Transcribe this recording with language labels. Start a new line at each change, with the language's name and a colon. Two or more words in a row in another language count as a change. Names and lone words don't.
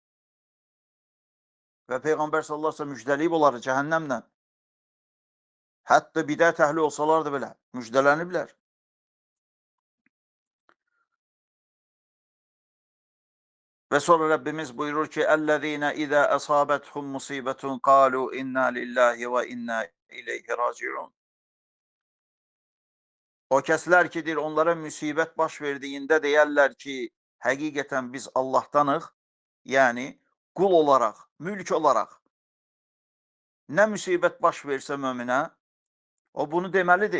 Azerbaijani: Və Peyğəmbər
Arabic: صلى الله عليه وسلم
Azerbaijani: müjdəliyib onları cəhənnəmlə. Hətta bidət əhli olsalar da belə, müjdələniblər. Və sonra Rəbbimiz buyurur ki,
Arabic: الذين إذا أصابتهم مصيبة قالوا إنا لله وإنا إليه راجعون.
Azerbaijani: O kəslər ki, deyir, onlara müsibət baş verdiyində deyərlər ki, həqiqətən biz Allahdanıq, yəni qul olaraq, mülk olaraq. Nə müsibət baş versə möminə, o bunu deməlidir.